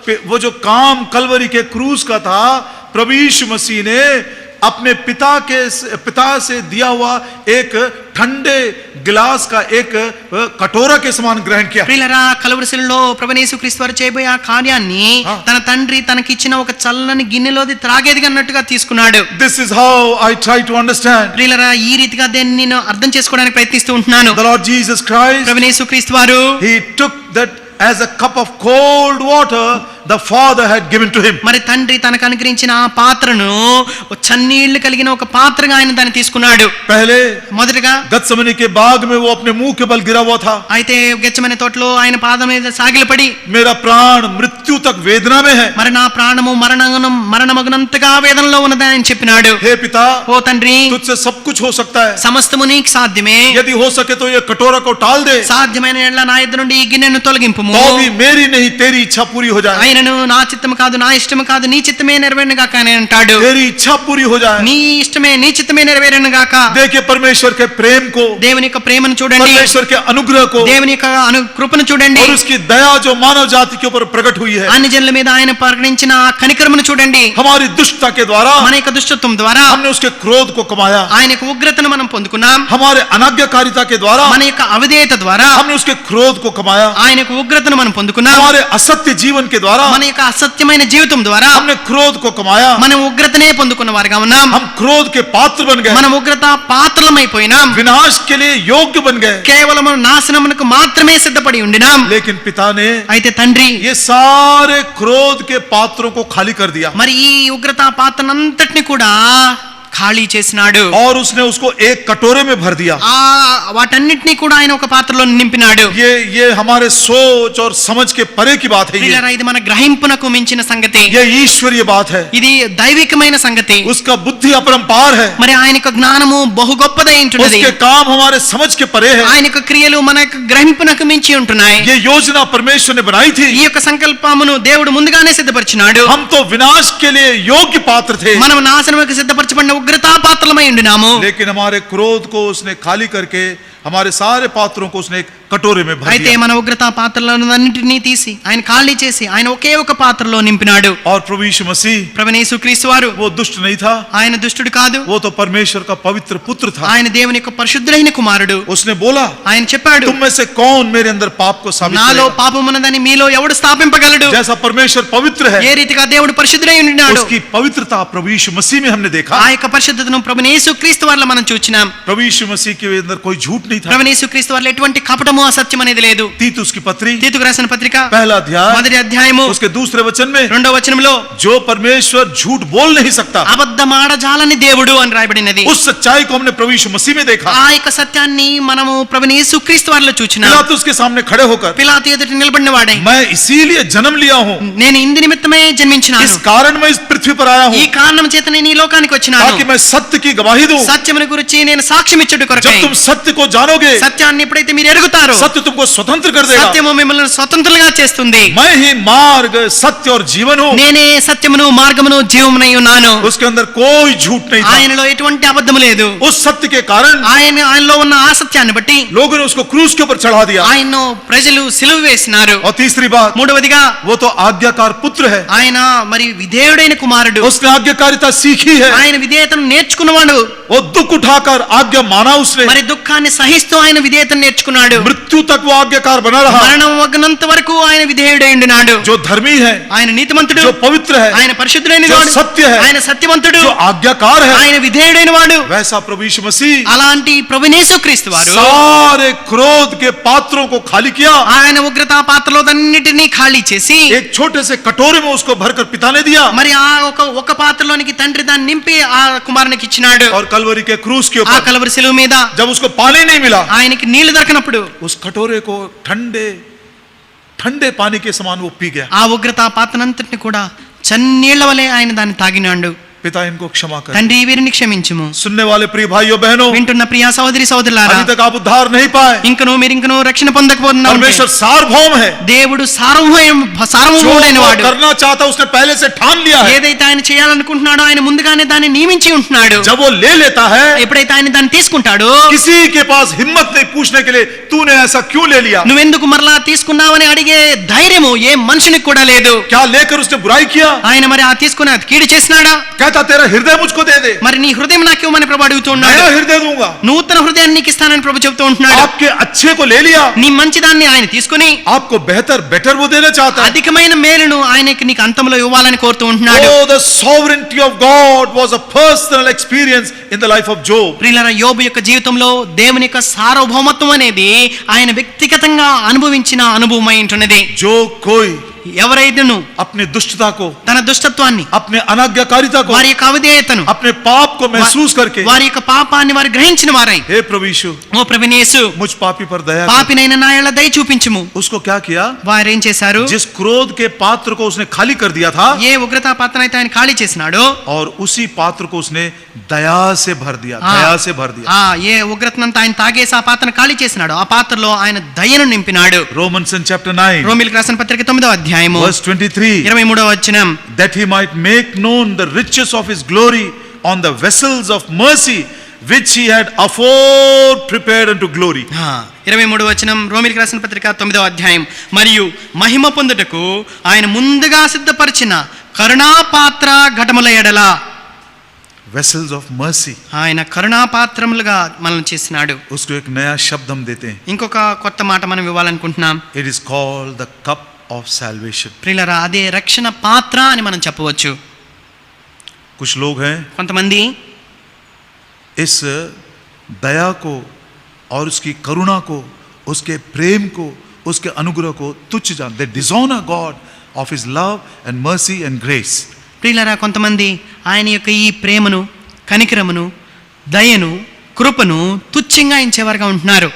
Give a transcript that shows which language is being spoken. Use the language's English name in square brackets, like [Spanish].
[Hindi] वो जो काम कलवरी के क्रूस का था, प्रभु यीशु मसीह ने अपने पिता से दिया हुआ एक ठंडे गिलास का एक कटोरा के समान ग्रहण किया. [Telugu] ప్రియులారా, కలువరి శిలువలో ప్రభువైన యేసుక్రీస్తు వారు చేయబోయే ఆ కార్యాన్ని తన తండ్రి తనకిచ్చిన ఒక చల్లని గిన్నెలోది త్రాగేదిగా అన్నట్టుగా తీసుకున్నాడు. [English] This is how I try to understand. [Telugu] ప్రియులారా, ఈ రీతిగా దీన్ని నేను అర్థం చేసుకోవడానికి ప్రయత్నిస్తూ ఉంటున్నాను. [English] The Lord Jesus Christ, [Telugu] ప్రభువైన యేసుక్రీస్తు వారు [English] he took that as a cup of cold water the father had given to him. [Telugu] మరి తండ్రి తనకు అనుగ్రహించిన ఆ పాత్రను చన్నీళ్లు కలిగిన ఒక పాత్రగా ఆయన దాన్ని తీసుకున్నాడు. [Hindi] पहले [Telugu] మొదటగా [Hindi] गत्समनी के बाग में वो अपने मुंह के बल गिरा हुआ था. [Telugu] అయితే గెత్సేమనీ తోటలో ఆయన పాదం మీద సాగిలపడి, [Hindi] मेरा प्राण मृत्यु तक वेदना में है. [Telugu] మరి నా ప్రాణము మరణమగునంతగా వేదనలో ఉన్నదని ఆయన చెప్పినాడు. [Hindi] हे पिता, [Telugu] ఓ తండ్రి, [Hindi] तुझसे सब कुछ हो सकता है. [Telugu] సమస్తము నీకు సాధ్యమే. [Hindi] यदि हो सके तो ये कटोरा को टाल दे, [Telugu] సాధ్యమైన యెడల నా యొద్ద నుండి ఈ గిన్నెను తొలగింపుము. [Hindi] तो भी मेरी नहीं तेरी इच्छा पूरी हो जाए. [Telugu] అయినను నా చిత్తము కాదు, నా ఇష్టము కాదు, నీ చిత్తమే నెరవేరును గాక అని అంటాడు. [Hindi] तेरी इच्छा पूरी हो जाए. [Telugu] నీ ఇష్టమే, నీ చిత్తమే నెరవేరును గాక. [Hindi] देखिए परमेश्वर के प्रेम को, [Telugu] దేవుని యొక్క ప్రేమను చూడండి, [Hindi] परमेश्वर के अनुग्रह को [Telugu] దేవుని యొక్క కృపను చూడండి, [Hindi] और उसकी दया जो मानव जाति के ऊपर प्रकट हुई है. [Telugu] అన్ని జనుల మీద ఆయన ప్రకటించిన ఆ కనికరమును చూడండి. [Hindi] हमारी दुष्टता के द्वारा [Telugu] మన యొక్క దుష్టత్వం ద్వారా [Hindi] हमने उसके क्रोध को कमाया. [Telugu] ఆయన యొక్క ఉగ్రతను మనం పొందుకున్నాం. [Hindi] हमारे अनाज्ञाकारिता के द्वारा [Telugu] మన యొక్క అవిధేయత ద్వారా [Hindi] हमने उसके क्रोध को कमाया. [Telugu] ఆయన యొక్క ఉగ్రతను మనం పొందుకున్నాం. [Hindi] हमारे असत्य जीवन के द्वारा [Telugu] మన యొక్క అసత్యమైన జీవితం ద్వారా [Hindi] हमने क्रोध को कमाया. [Telugu] మనం ఉగ్రతనే పొందుకున్న వారిగా ఉన్నాం. [Hindi] हम क्रोध के पात्र बन गए. [Telugu] మనం ఉగ్రత పాత్రలమైపోయినాం. [Hindi] विनाश के लिए योग्य बन गए. [Telugu] కేవలం నాశనమునకు మాత్రమే సిద్ధపడి ఉండినాం. [Hindi] लेकिन पिता ने [Telugu] అయితే తండ్రి [Hindi] ये सारे क्रोध के पात्रों को खाली कर दिया [Telugu] మరి ఈ ఉగ్రత పాత్రనంతటిని కూడా ఖాళీ చేసినాడు. [Hindi] और उसने उसको एक कटोरे में भर दिया. [Telugu] ఆ వాటన్నిటిని కూడా ఆయన ఒక పాత్రలో నింపినాడు. [Hindi] ये हमारे सोच और समझ के परे की बात है. [Telugu] ప్రియులారా, ఇది మన గ్రహింపునకు మించిన సంగతి. [Hindi] ये ईश्वरीय बात है. [Telugu] ఇది దైవికమైన సంగతి. [Hindi] उसका बुद्धि अपरंपार है. [Telugu] మరి ఆయన యొక్క జ్ఞానము బహు గొప్పదై ఉంటున్నది. [Hindi] उसके काम हमारे समझ के परे है. [Telugu] ఆయన యొక్క క్రియలు మన యొక్క గ్రహింపునకు మించి ఉంటున్నాయి. [Hindi] ये योजना परमेश्वर ने बनाई थी. [Telugu] ఈ యొక్క సంకల్పమును దేవుడు ముందుగానే సిద్ధపరిచినాడు. [Hindi] हम तो विनाश के लिए योग्य पात्र थे, [Telugu] మనం నాశనముకు సిద్ధపరచబడిన ఉగ్రతా పాత్రలమై ఉండినాము. [Hindi] लेकिन हमारे क्रोध को उसने खाली करके हमारे सारे पात्रों को उसने एक कटोरे में भर [Telugu] అయితే [Hindi] दिया. [Telugu] మన ఉగ్రతా పాత్రలన్నింటినీ తీసి ఆయన ఖాళీ చేసి ఆయన ఒకే ఒక పాత్రలో నింపినాడు. [Hindi] और प्रभु यीशु मसीह [Telugu] ప్రభువైన యేసుక్రీస్తు వారు [Hindi] वो दुष्ट नहीं था, [Telugu] ఆయన దుష్టుడు కాదు. [Hindi] वो तो परमेश्वर का पवित्र पुत्र था. [Telugu] ఆయన దేవుని యొక్క పరిశుద్ధుడైన కుమారుడు. [Hindi] उसने बोला, [Telugu] ఆయన చెప్పాడు, [Hindi] तुम में से कौन मेरे अंदर पाप को साबित [Telugu] నాలో [Hindi] करेगा? [Telugu] పాపమున్నదని మీలో ఎవడు స్థాపింపగలడు? [Hindi] जैसा परमेश्वर पवित्र [Telugu] ఏ [Hindi] है, [Telugu] రీతిగా దేవుడు పరిశుద్ధుడై ఉన్నాడు, [Hindi] उसकी पवित्रता प्रभु यीशु मसीह में हमने देखा. [Telugu] ఆ యొక్క పరిశుద్ధతను ప్రభువైన యేసుక్రీస్తు వారిలో మనం చూచినాం. [Hindi] प्रभु यीशु मसीह के अंदर कोई झूठ नहीं था. [Telugu] ప్రభువైన యేసుక్రీస్తు వారిలో ఎటువంటి కపటము అసత్యం అనేది లేదు. [Hindi] तीतुस की पत्री [Telugu] తీతుకు రాసిన పత్రిక [Hindi] पहला अध्याय [Telugu] మొదటి అధ్యాయము [Hindi] उसके दूसरे वचन में, [Telugu] 2వ వచనంలో [Hindi] जो परमेश्वर झूठ बोल नहीं सकता, [Telugu] అబద్ధమాడజాలని దేవుడు అని రాయబడినది. [Hindi] उस सच्चाई को हमने प्रभु यीशु मसीह में देखा. [Telugu] ఆ యొక్క సత్యాన్ని మనము ప్రభువైన యేసుక్రీస్తు వారిలో చూచినాం. [Hindi] पिलातुस के सामने खड़े होकर, [Telugu] పిలాతు ఎదుట నిలబడిన వాడై, [Hindi] मैं इसीलिए जन्म लिया हूँ, [Telugu] నేను ఇందు నిమిత్తమే జన్మించినాను, [Hindi] इस कारण मैं इस पृथ्वी पर आया [Telugu] ఈ [Hindi] हूँ, [Telugu] కారణం చేత నేను ఈ లోకానికి వచ్చినాను, [Hindi] ताकि मैं सत्य की गवाही दूं. [Telugu] సత్యమును గురించి నేను సాక్ష్యం ఇచ్చుట కొరకై. [Hindi] जब तुम सत्य को जानोगे, [Telugu] సత్యాన్ని ఎప్పుడైతే మీరు ఎరుగుతారో [Hindi] सत्य तुमको स्वतंत्र कर देगा. [Telugu] సత్యము మిమ్మల్ని స్వతంత్రులుగా చేస్తుంది. [Hindi] मैं ही मार्ग, सत्य और जीवन हूँ. [Telugu] నేనే సత్యమును మార్గమును జీవమునై ఉన్నాను. [Hindi] उसके अंदर कोई झूठ नहीं था. [Telugu] ఆయనలో ఎటువంటి అబద్ధము లేదు. [Hindi] उस सत्य के कारण [Telugu] ఆయనలో ఉన్న ఆ సత్యాన్ని బట్టి [Hindi] लोगों ने उसको क्रूस के ऊपर चढ़ा दिया. [Telugu] ఆయన్ను ప్రజలు సిలువ వేసినారు. [Hindi] और तीसरी बात, [Telugu] మూడవదిగా [Hindi] वो तो आज्ञाकार पुत्र है. [Telugu] ఆయన మరి విధేయుడైన కుమారుడు. [Hindi] उसने आज्ञाकारिता सीखी है. [Telugu] ఆయన విధేయతను నేర్చుకున్నవాడు. [Hindi] वो दुख उठाकर आज्ञा माना उसने. [Telugu] మరి దుఃఖాన్ని సహిస్తూ ఆయన విధేయతను నేర్చుకున్నాడు. [Hindi] मृत्यु तक वो आज्ञाकार बना रहा. [Telugu] మరణం వగ్నంత వరకు ఆయన విధేయుడై ఉండినాడు. [Hindi] जो धर्मी है, [Telugu] ఆయన నీతిమంతుడు, [Hindi] जो पवित्र है, [Telugu] ఆయన పరిశుద్ధుడైన [Hindi] जो [Telugu] వాడు, [Hindi] सत्य है, [Telugu] ఆయన సత్యవంతుడు, [Hindi] जो आज्ञाकार है, [Telugu] ఆయన విధేయుడైన వాడు, [Hindi] वैसा प्रभु यीशु मसीह [Telugu] అలాంటి ప్రభువైన యేసుక్రీస్తు వారు [Hindi] सारे क्रोध के पात्रों को खाली किया. [Telugu] ఆయన ఉగ్రతా పాత్రలన్నిటినీ ఖాళీ చేసి [Hindi] एक छोटे से कटोरे में उसको भरकर पिता ने दिया. [Telugu] మరి ఆ ఒక పాత్రలోనికి తండ్రి దాన్ని నింపి ఆ కుమారునికి ఇచ్చినాడు. [Hindi] और कलवरी के क्रूस के [Telugu] ఆ [Hindi] ऊपर [Telugu] కలవరి శిలువ మీద [Hindi] जब उसको पानी नहीं मिला, [Telugu] ఆయనకి నీళ్లు దొరకనప్పుడు [Hindi] उस कटोरे को ठंडे ठंडे पानी के समान वो पी गया. [Telugu] ఆ ఉగ్రతా పాత్రనంతటిని కూడా చన్నీళ్ల వలె ఆయన దాన్ని తాగినాడు. [Hindi] पिता इनको क्षमा कर. [Telugu] తండ్రి వీరిని క్షమించుము. [Hindi] सुनने वाले प्रिय भाइयों बहनों, [Telugu] వింటున్న ప్రియ సహోదరి సహోదరులారా, [Hindi] अभी तक आप उद्धार नहीं पाए. [Telugu] ఇంకను రక్షణ పొందకపోతున్నారు. [Hindi] परमेश्वर सार्वभौम है. [Telugu] దేవుడు [Hindi] जो [Telugu] సార్వభౌముడైన [Hindi] वो [Telugu] వాడు. [Hindi] करना चाहता उसने पहले से ठान लिया है. [Telugu] ఏదైతే ఆయన చేయాలనుకుంటున్నాడో ఆయన ముందుగానే దాన్ని నియమించి ఉంటున్నాడు. [Hindi] जब वो ले लेता है, [Telugu] ఎప్పుడైతే ఆయన దాన్ని తీసుకుంటాడో [Hindi] किसी के पास हिम्मत नहीं पूछने के लिए तूने ऐसा क्यों ले लिया. [Telugu] నువ్వెందుకు మరలా తీసుకున్నావని అడిగే ధైర్యము ఏ మనుషునికి కూడా లేదు. [Hindi] क्या लेकर उसने बुराई किया. [Telugu] ఆయన మరి ఆ తీసుకుని అది కీడు చేసినాడా? [Hindi] कहता तेरा हृदय मुझको दे दे, [Telugu] మరి నీ హృదయం నాకు ఇవ్వమని ప్రభు అడుగుతూ ఉన్నాడు. [Hindi] नया हृदय दूंगा. [Telugu] నూతన హృదయాన్ని నీకు ఇస్తానని ప్రభు చెబుతూ ఉంటున్నాడు. [Hindi] आपके अच्छे को ले लिया, [Telugu] నీ మంచిదాన్ని ఆయన తీసుకుని [Hindi] आपको बेटर वो देना चाहता है. [Telugu] అధికమైన మేలును ఆయనకి నీకు అంతంలో ఇవ్వాలని కోరుతూ ఉంటున్నాడు. [English] Oh, the sovereignty of God was a personal experience in the life of Job. [Telugu] ప్రియులారా, యోబు యొక్క జీవితంలో దేవుని యొక్క సార్వభౌమత్వం అనేది ఆయన వ్యక్తిగతంగా అనుభవించిన అనుభవమై ఉంటున్నది. [Hindi] जो कोई [Telugu] ఎవరైతేను [Hindi] अपनी दुष्टता को, [Telugu] తన దుష్టత్వాన్ని, [Hindi] अपने अनाज्ञाकारिता को, [Telugu] వారి యొక్క అవిధేయతను, [Hindi] अपने पाप को महसूस करके, [Telugu] వారి యొక్క పాపాన్ని వారు గ్రహించిన వారై, [Hindi] हे प्रभु यीशु, [Telugu] ఓ ప్రభువైన యేసు, [Hindi] मुझ पापी पर दया कर. [Telugu] పాపినైన నా యెడల దయ చూపించుము. [Hindi] उसको क्या किया. [Telugu] వారేం చేశారు? [Hindi] जिस क्रोध के पात्र को उसने खाली कर दिया था, [Telugu] ఏ ఉగ్రతా పాత్రను అయితే ఆయన ఖాళీ చేసినాడో [Hindi] और उसी पात्र को उसने दया से भर दिया. [Telugu] ఆ, [Hindi] दया से भर दिया. [Telugu] ఆ ఏ ఉగ్రతనంతా ఆయన తాగేసి ఆ పాత్రను ఖాళీ చేసినాడో ఆ పాత్రలో ఆయన దయను నింపినాడు. [English] Romans chapter 9 [Telugu] రోమీయులకు రాసిన పత్రిక 9వ అధ్యాయం అధ్యాయము [English] verse 23, [Telugu] 23వ వచనం, [English] that he might make known the riches of his glory on the vessels of mercy which he had afore prepared unto glory. [Telugu] 23వ వచనం, రోమీయులకు రాసిన పత్రిక 9వ అధ్యాయం, మరియు మహిమ పొందుటకు ఆయన ముందుగా సిద్ధపరిచిన కరుణాపాత్ర ఘటముల ఎడల, [English] Vessels of mercy. [Telugu] ఆయన కరుణాపాత్రములుగా మనల్ని చేసినాడు. [Hindi] उसको एक नया शब्द हम देते हैं. [Telugu] ఇంకొక కొత్త మాట మనం ఇవ్వాలనుకుంటున్నాం. [English] It is called the cup of salvation. [Telugu] ప్రియులారా, అదే రక్షణ పాత్ర అని మనం చెప్పవచ్చు. [Hindi] कुछ लोग हैं [Telugu] కొంతమంది [Hindi] इस दया को और उसकी करुणा को, उसके प्रेम को, उसके अनुग्रह को तुच्छ जान, [English] they dishonor God of his love and mercy and grace. [Telugu] ప్రియులారా, కొంతమంది ఆయన యొక్క ఈ ప్రేమను, కనికరమును, దయను, కృపను తుచ్చంగా ఎంచేవారుగా ఉంటున్నారు.